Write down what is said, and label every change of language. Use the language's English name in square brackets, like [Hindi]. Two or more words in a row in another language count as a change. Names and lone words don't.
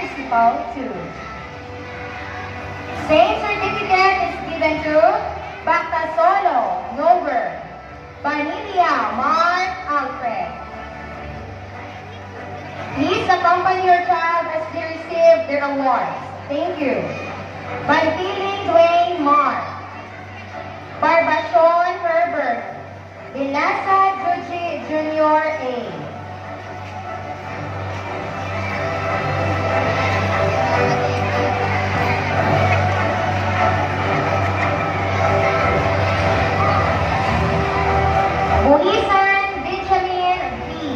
[English] Principal 2. Same certificate is given to Bactasolo, Nover, Banilia, Mark Alfred. Please accompany your child as they receive their awards. Thank you. Bantiling Dwayne Mark. Barbachon Herbert. Binasa Juji Junior A. Buhisan Benjamin B.